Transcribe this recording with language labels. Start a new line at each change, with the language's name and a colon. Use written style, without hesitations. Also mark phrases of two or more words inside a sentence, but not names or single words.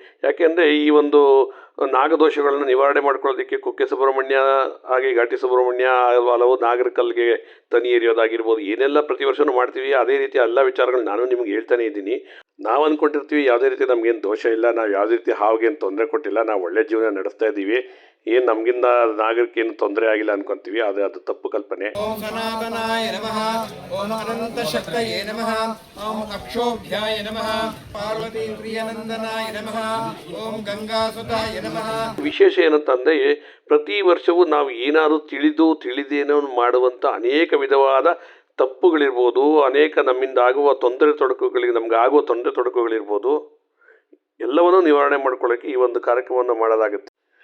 Kannada: ಯಾಕೆಂದರೆ ಈ ಒಂದು ನಾಗದೋಷಗಳನ್ನು ನಿವಾರಣೆ ಮಾಡ್ಕೊಳ್ಳೋದಕ್ಕೆ ಕುಕ್ಕೆ ಸುಬ್ರಹ್ಮಣ್ಯ ಹಾಗೆ ಘಾಟಿ ಸುಬ್ರಹ್ಮಣ್ಯ ಹಲವು ನಾಗರ ಕಲ್ಲಿಗೆ ತನಿ ಎರಿಯೋದಾಗಿರ್ಬೋದು, ಏನೆಲ್ಲ ಪ್ರತಿ ವರ್ಷವೂ ಮಾಡ್ತೀವಿ, ಅದೇ ರೀತಿ ಎಲ್ಲ ವಿಚಾರಗಳು ನಾನು ನಿಮ್ಗೆ ಹೇಳ್ತಾನೆ ಇದ್ದೀನಿ. ನಾವು ಅಂದ್ಕೊಂಡಿರ್ತೀವಿ ಯಾವುದೇ ರೀತಿ ನಮಗೇನು ದೋಷ ಇಲ್ಲ, ನಾವು ಯಾವುದೇ ರೀತಿ ಹಾವಿಗೇನು ತೊಂದರೆ ಕೊಟ್ಟಿಲ್ಲ, ನಾವು ಒಳ್ಳೆ ಜೀವನ ನಡೆಸ್ತಾ ಇದ್ದೀವಿ, ಏನು ನಮಗಿಂದ ನಾಗರಿಕೇನು ತೊಂದರೆ ಆಗಿಲ್ಲ ಅನ್ಕೊಂತೀವಿ. ಅದು ತಪ್ಪು ಕಲ್ಪನೆ.
Sanskrit: ಓಂ ಸನಾತನಾಯ ನಮಃ, ಓಂ ಅನಂತ ಶಕ್ತಯೇ ನಮಃ, ಓಂ ಅಕ್ಷೋಭ್ಯಾಯ ನಮಃ, ಪಾರ್ವತಿ ಪ್ರಿಯನಂದನಾಯ ನಮಃ, ಓಂ ಗಂಗಾಸುತಾಯ ನಮಃ.
Kannada: ವಿಶೇಷ ಏನಂತಂದರೆ ಪ್ರತಿ ವರ್ಷವೂ ನಾವು ಏನಾದರೂ ತಿಳಿದೇನೋ ಮಾಡುವಂಥ ಅನೇಕ ವಿಧವಾದ ತಪ್ಪುಗಳಿರ್ಬೋದು, ಅನೇಕ ನಮ್ಮಿಂದ ಆಗುವ ನಮಗಾಗುವ ತೊಂದರೆ ತೊಡಕುಗಳಿರ್ಬೋದು, ಎಲ್ಲವನ್ನೂ ನಿವಾರಣೆ ಮಾಡ್ಕೊಳ್ಳೋಕ್ಕೆ ಈ ಒಂದು ಕಾರ್ಯಕ್ರಮವನ್ನು ಮಾಡೋದಾಗುತ್ತೆ.